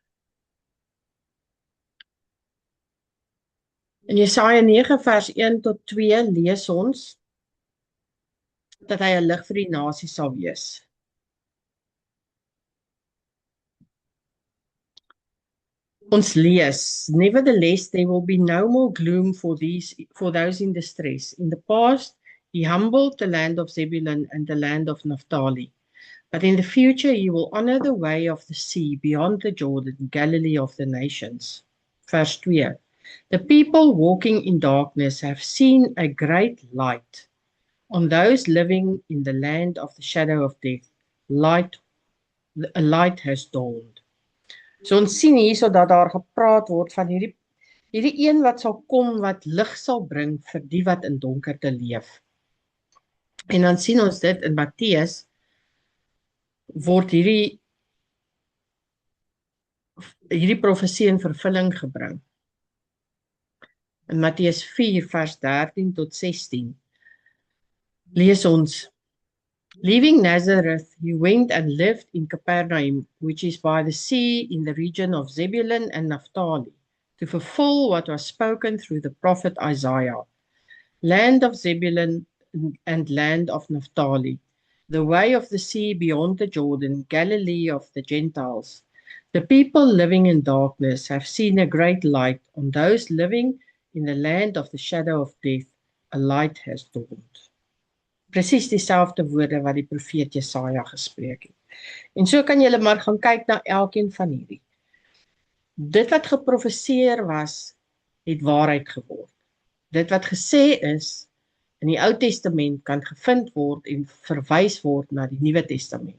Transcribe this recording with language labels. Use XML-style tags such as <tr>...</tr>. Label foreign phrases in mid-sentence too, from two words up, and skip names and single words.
<af>In Jesaja 9 vers 1 tot 2 lees ons dat hy 'n lig vir die nasie sal wees. Ons lees,</af> <en>nevertheless there will be no more gloom for those in distress. In the past he humbled the land of Zebulun and the land of Naphtali. But in the future he will honor the way of the sea beyond the Jordan, Galilee of the nations. Verse 2. The people walking in darkness have seen a great light. On those living in the land of the shadow of death, a light has dawned.</en> <af>So ons sien hierso dat daar gepraat word van hierdie een wat sal kom wat lig sal bring vir die wat in donkerte leef. En dan sien ons dit in Matteus word hierdie profesie in vervulling gebring. In Matteus 4 vers 13 tot 16 lees ons,</af> <en>leaving Nazareth, he went and lived in Capernaum, which is by the sea in the region of Zebulun and Naphtali, to fulfill what was spoken through the prophet Isaiah. land of Zebulun and land of Naphtali, the way of the sea beyond the Jordan, Galilee of the Gentiles. The people living in darkness have seen a great light. On those living in the land of the shadow of death, a light has dawned.</en> <af>Presies dieselfde woorde wat die profeet Jesaja gespreek het. En so kan julle maar gaan kyk na elkeen van hierdie. Dit wat geprofeseer was, het waarheid geword. Dit wat gesê is in die Ou Testament kan gevind word en verwys word na die Nuwe Testament.</af>